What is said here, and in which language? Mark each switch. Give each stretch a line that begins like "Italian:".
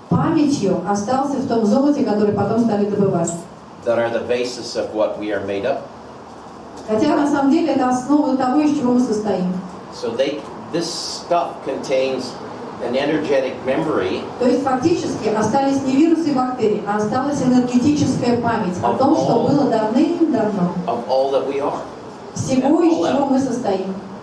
Russian: памятью остался в том золоте, который потом стали добывать.
English: that are the basis of what we are made up.
Russian: Хотя на самом деле это основа того, из чего мы состоим.
English: So this stuff contains an energetic memory
Russian: То есть фактически остались не вирусы и бактерии, а осталась энергетическая память о том, что было давным-давно.
English: of all that we are.
Russian: Всего, из чего мы состоим.